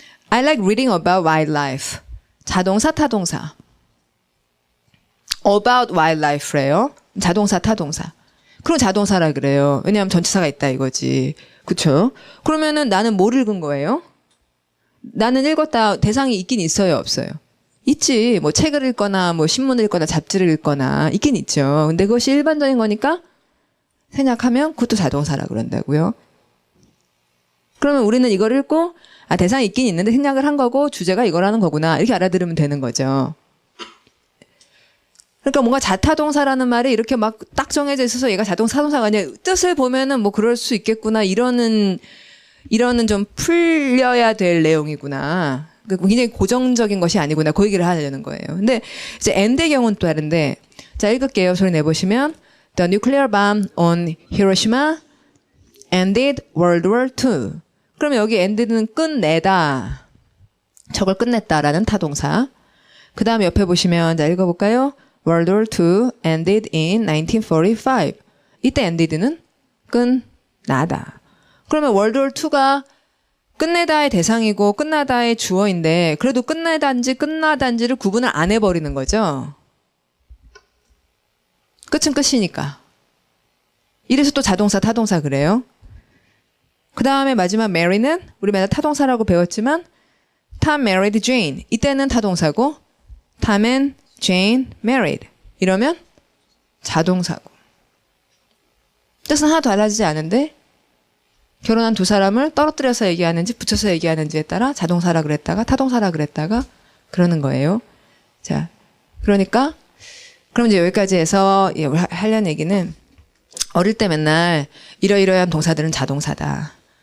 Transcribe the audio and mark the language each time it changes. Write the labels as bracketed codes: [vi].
[en] I like reading about wildlife. [ko] 자동사 타동사. [en] about wildlife [ko] 래요. 자동사 타동사. 그럼 자동사라 그래요. 왜냐하면 전치사가 있다 이거지. 그쵸? 그러면은 나는 뭘 읽은 거예요? 나는 읽었다. 대상이 있긴 있어요, 없어요? 있지. 뭐 책을 읽거나 뭐 신문을 읽거나 잡지를 읽거나 있긴 있죠. 근데 그것이 일반적인 거니까 생략하면 그것도 자동사라 그런다고요. 그러면 우리는 이걸 읽고 대상이 있긴 있는데 생략을 한 거고 주제가 이거라는 거구나. 이렇게 알아들으면 되는 거죠. 그러니까 뭔가 자타동사라는 말이 이렇게 막 딱 정해져 있어서 얘가 자동사, 타동사가 아니라 뜻을 보면은 뭐 그럴 수 있겠구나. 이러는 좀 풀려야 될 내용이구나. 굉장히 고정적인 것이 아니구나. 그 얘기를 하려는 거예요. 근데 이제 end의 경우는 또 다른데 자, 읽을게요. 소리 내보시면 [en] The nuclear bomb on Hiroshima ended World War II. [ko] 그러면 여기 ended는 끝내다. 저걸 끝냈다라는 타동사. 그 다음에 옆에 보시면 자, 읽어볼까요? [en] World War II ended in 1945. [ko] 이때 ended는 끝나다. 그러면 World War II가 끝내다의 대상이고 끝나다의 주어인데 그래도 끝내다인지 끝나다인지를 구분을 안 해버리는 거죠. 끝은 끝이니까. 이래서 또 자동사, 타동사 그래요. 그 다음에 마지막 marry는 우리 맨날 타동사라고 배웠지만 [en] Tom married Jane. [ko] 이때는 타동사고 [en] Tom and Jane married. [ko] 이러면 자동사고. 뜻은 하나도 달라지지 않은데 결혼한 두 사람을 떨어뜨려서 얘기하는지 붙여서 얘기하는지에 따라 자동사라 그랬다가 타동사라 그랬다가 그러는 거예요. 자, 그러니까 그럼 이제 여기까지 해서 하려는 얘기는 어릴 때 맨날 이러이러한 동사들은 자동사다.